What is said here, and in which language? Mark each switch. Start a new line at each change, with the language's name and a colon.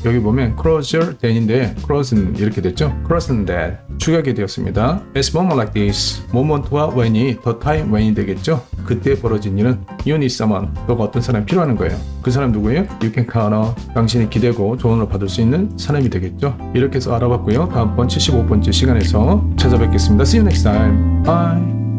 Korean: 여기 보면 closer than인데 closer 이렇게 됐죠.
English: closer than that.
Korean: 축약이 되었습니다.
English: It's moment like this.
Korean: moment와 when이 the time when이 되겠죠. 그때 벌어진 일은
English: you need someone.
Korean: 너가 어떤 사람이 필요한 거예요. 그 사람 누구예요?
English: You can count on.
Korean: 당신이 기대고 조언을 받을 수 있는 사람이 되겠죠. 이렇게 해서 알아봤고요. 다음번 75번째 시간에서 찾아뵙겠습니다.
English: See you next time. Bye.